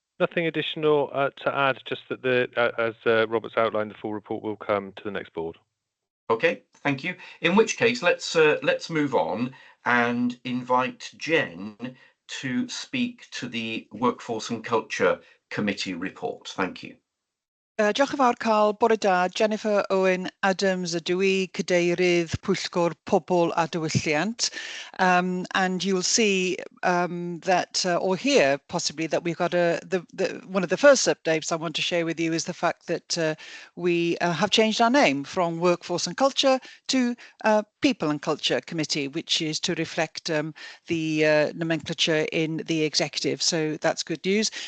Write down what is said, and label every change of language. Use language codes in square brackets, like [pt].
[en] Nothing additional to add, just that as Robert's outlined, the full report will come to the next board. Okay, thank you. In which case, let's move on and invite Jen to speak to the Workforce and Culture Committee report. Thank you. [cy] Diolch yn fawr Carl, bore da, Jennifer Owen Adams ydw i, Cadeirydd Pwyllgor Pobl a Diwylliant. [en] And you'll see that, or hear possibly, that we've got one of the first updates I want to share with you is the fact that we have changed our name from Workforce and Culture to People and Culture Committee, which is to reflect the nomenclature in the executive. So that's good news.